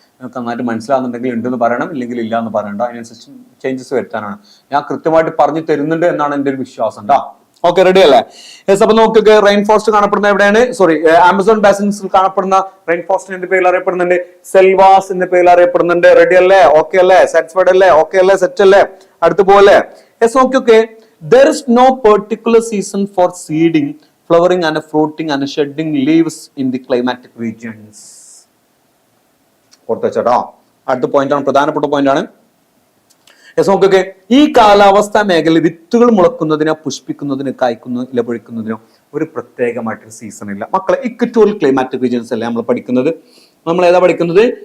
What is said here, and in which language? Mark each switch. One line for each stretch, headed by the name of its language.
Malayalam: നിങ്ങൾക്ക് നന്നായിട്ട് മനസ്സിലാവുന്നുണ്ടെങ്കിൽ ഉണ്ടെന്ന് പറയണം, ഇല്ലെങ്കിൽ ഇല്ല എന്ന് പറയണ്ട. അതിനനുസരിച്ച് ചേഞ്ചസ് വരുത്താനാണ് ഞാൻ കൃത്യമായിട്ട് പറഞ്ഞു തരുന്നുണ്ട് എന്നാണ് എൻ്റെ ഒരു വിശ്വാസം കേട്ടോ. ഓക്കെ, റെഡി അല്ലേ? യെസ്, അപ്പൊ നോക്കുക, റെയിൻ ഫോറസ്റ്റ് കാണപ്പെടുന്ന എവിടെയാണ്? സോറി, ആമസോൺ ബാസിൻസിൽ കാണപ്പെടുന്ന റെയിൻ ഫോറസ്റ്റ് എന്റെ പേരിൽ അറിയപ്പെടുന്നുണ്ട് സെൽവാസ് എന്ന പേരിൽ അറിയപ്പെടുന്നുണ്ട്. റെഡി അല്ലേ? ഓക്കെ അല്ലേ? സാറ്റിസ്ഫൈഡ് അല്ലേ? ഓക്കെ അല്ലേ? സെറ്റ് അല്ലേ? അടുത്ത പോലെ yes, okay.
English: There is no particular season for seeding, flowering and fruiting and shedding leaves in the climatic regions.
Malayalam: ഓർത്തുവെച്ചോട്ടോ. അടുത്ത പോയിന്റ് ആണ്, പ്രധാനപ്പെട്ട പോയിന്റ് ആണ്. നോക്കൊക്കെ, ഈ കാലാവസ്ഥാ മേഖല വിത്തുകൾ മുളക്കുന്നതിനോ പുഷ്പിക്കുന്നതിനോ കായ്ക്കുന്നതിനോ ഇലപൊഴിക്കുന്നതിനോ ഒരു പ്രത്യേകമായിട്ടൊരു സീസൺ ഇല്ല മക്കളെ. ഇക്വറ്റോറിയൽ ക്ലൈമാറ്റിക് റീജിയൻസ് അല്ലേ നമ്മൾ പഠിക്കുന്നത്? നമ്മൾ ഏതാ പഠിക്കുന്നത്?